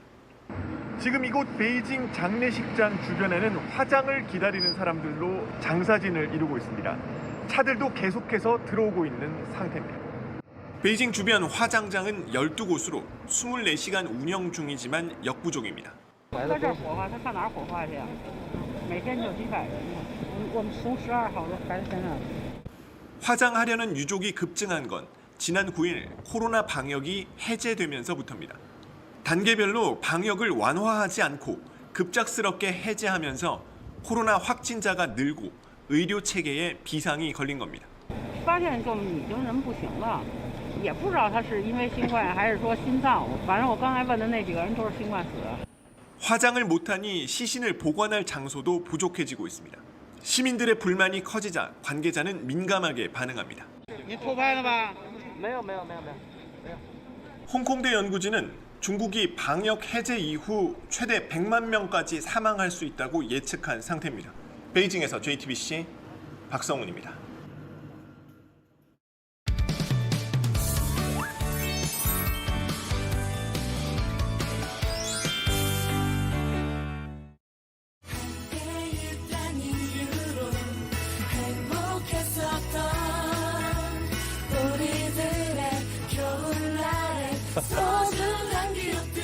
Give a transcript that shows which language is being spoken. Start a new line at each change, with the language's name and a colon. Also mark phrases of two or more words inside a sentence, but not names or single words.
Korean: 지금 이곳 베이징 장례식장 주변에는 화장을 기다리는 사람들로 장사진을 이루고 있습니다. 차들도 계속해서 들어오고 있는 상태입니다. 베이징 주변 화장장은 12곳으로 24시간 운영 중이지만 역부족입니다.
Chinese: 每天就几百人呢。我们从12号开始在那。
Korean: 화장하려는 유족이 급증한 건 지난 9일 코로나 방역이 해제되면서부터입니다. 단계별로 방역을 완화하지 않고 급작스럽게 해제하면서 코로나 확진자가 늘고 의료 체계에 비상이 걸린 겁니다.
Chinese: 发现就已经人不行了，也不知道他是因为新冠还是说心脏。反正我刚才问的那几个人都是新冠死的。
Korean: 화장을 못하니 시신을 보관할 장소도 부족해지고 있습니다. 시민들의 불만이 커지자 관계자는 민감하게 반응합니다.
Chinese: 你偷拍了吧？
Korean: 홍콩대 연구진은 중국이 방역 해제 이후 최대 100만 명까지 사망할 수 있다고 예측한 상태입니다. 베이징에서 JTBC 박성훈입니다. 있단 이유로 행복했었던 우리들의 겨울날의 소중한 기억들.